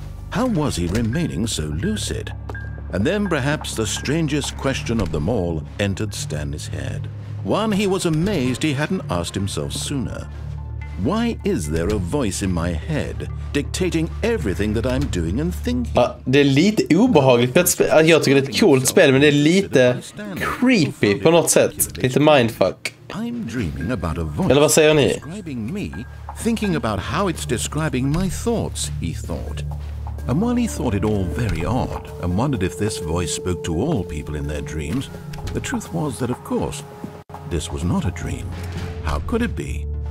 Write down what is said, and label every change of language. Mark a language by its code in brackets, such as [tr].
[en] How was he remaining so lucid? And then perhaps the strangest question of them all entered Stanley's head. One he was amazed he hadn't asked himself sooner. Why is there a voice in my head dictating everything that I'm doing and thinking? [sv] Ja, det är lite obehagligt. Jag tycker det är ett coolt spel, men det är lite creepy på något sätt. Lite mindfuck. [en] I'm dreaming about a voice. [sv] Eller vad säger ni? [en] Describing me, thinking about how it's describing my thoughts, he thought. And while he thought it all very odd and wondered if this voice spoke to all people in their dreams, the truth was that, of course, this was not a dream. How could it be?